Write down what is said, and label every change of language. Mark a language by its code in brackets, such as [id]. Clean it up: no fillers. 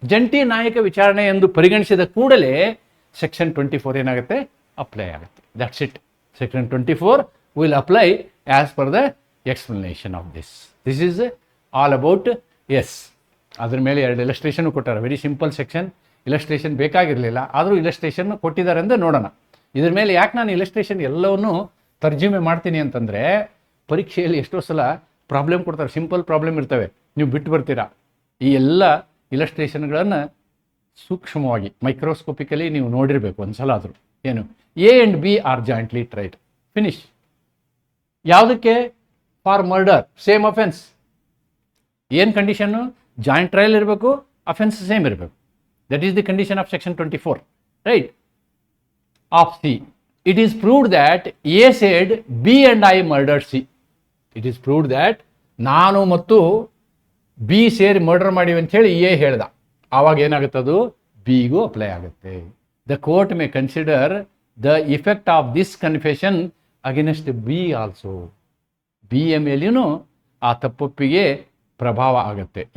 [kn] ಜಂಟಿ ನ್ಯಾಯಿಕ ವಿಚಾರಣೆ ಎಂದು ಪರಿಗಣಿಸಿದ ಕೂಡಲೇ ಸೆಕ್ಷನ್ 24 ಏನಾಗುತ್ತೆ, ಅಪ್ಲೈ ಆಗುತ್ತೆ. [en] That's it. Section 24 will apply as per the explanation of this. This is all about yes. [kn] ಅದ್ರ ಮೇಲೆ 2 illustration ಕೊಟ್ಟಾರೆ. [en] Very simple section. [kn] Illustration ಬೇಕಾಗಿರಲಿಲ್ಲ, ಆದರೂ ಇಲಸ್ಟ್ರೇಷನ್ ಕೊಟ್ಟಿದ್ದಾರೆ ಅಂತ ನೋಡೋಣ. ಇದ್ರ ಮೇಲೆ ಯಾಕೆ ನಾನು ಇಲಸ್ಟ್ರೇಷನ್ ಎಲ್ಲವನ್ನೂ ತರ್ಜುಮೆ ಮಾಡ್ತೀನಿ ಅಂತಂದರೆ, ಪರೀಕ್ಷೆಯಲ್ಲಿ ಎಷ್ಟೋ ಸಲ ಪ್ರಾಬ್ಲಮ್ ಕೊಡ್ತಾರೆ, ಸಿಂಪಲ್ ಪ್ರಾಬ್ಲಮ್ ಇರ್ತವೆ, ನೀವು ಬಿಟ್ಟು ಬರ್ತೀರಾ. ಈ ಎಲ್ಲ ಇಲಸ್ಟ್ರೇಷನ್ಗಳನ್ನು ಸೂಕ್ಷ್ಮವಾಗಿ ಮೈಕ್ರೋಸ್ಕೋಪಿಕಲಿ ನೀವು ನೋಡಿರಬೇಕು ಒಂದು ಸಲ ಆದರೂ. [en] ಏನು, A and B are jointly tried, finish. [kn] ಯಾವುದಕ್ಕೆ? [en] For murder, same offence. [kn] ಏನು ಕಂಡೀಷನ್ನು? ಜಾಯಿಂಟ್ ಟ್ರಯಲ್ ಇರಬೇಕು, ಅಫೆನ್ಸ್ ಸೇಮ್ ಇರಬೇಕು. [en] That is the condition of section 24, right? Of C, it is proved that A said B and I murdered C. It is proved that [kn] ನಾನು ಮತ್ತು B ಸೇರಿ murder ಮಾಡಿವಿ ಅಂಥೇಳಿ A ಹೇಳ್ದ. ಆವಾಗ ಏನಾಗುತ್ತದು? Bಗೂ apply ಆಗುತ್ತೆ. [en] The court may consider the effect of this confession against B also. [kn] B ಮೇಲೇನೂ ಆ ತಪ್ಪೊಪ್ಪಿಗೆ ಪ್ರಭಾವ ಆಗುತ್ತೆ.